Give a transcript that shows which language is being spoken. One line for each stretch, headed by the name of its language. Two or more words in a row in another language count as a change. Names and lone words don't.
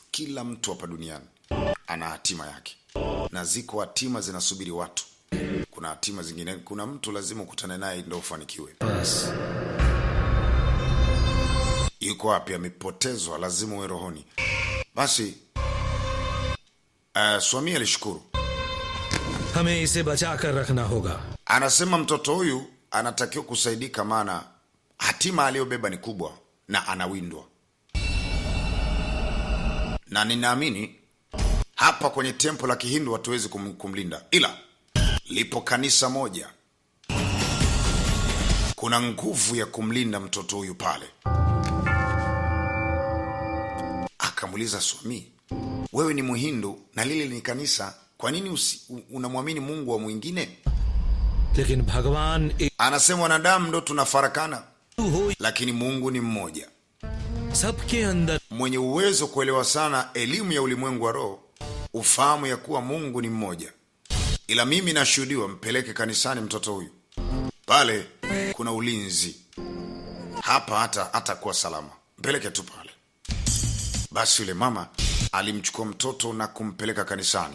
Swahili: Kila mtu hapa duniani ana hatima yake, na ziko hatima zinasubiri watu. Kuna hatima zingine, kuna mtu lazima ukutane naye ndio ufanikiwe. Yuko wapi? Amepotezwa, lazima uwe rohoni. Basi Swami alishukuru.
Hindi: हमें इसे बचाकर रखना होगा.
Swahili: Anasema mtoto huyu anatakiwa kusaidika, maana hatima aliyobeba ni kubwa na anawindwa. Na ninaamini hapa kwenye tempo la Kihindu hatuwezi kumlinda, ila lipo kanisa moja, kuna nguvu ya kumlinda mtoto huyu pale. Akamuuliza Swami, wewe ni Muhindu na lile ni kanisa, kwa nini unamwamini Mungu wa mwingine?
Hindi: लेकिन भगवान
Swahili: Anasema wanadamu ndo tunafarakana, lakini Mungu ni mmoja,
Hindi: सबके अंदर
Swahili: mwenye uwezo kuelewa sana elimu ya ulimwengu wa roho, ufahamu ya kuwa Mungu ni mmoja. Ila mimi nashuhudiwa, mpeleke kanisani mtoto huyu. Pale kuna ulinzi hapa, hata kuwa salama, mpeleke tu pale. Basi yule mama alimchukua mtoto na kumpeleka kanisani.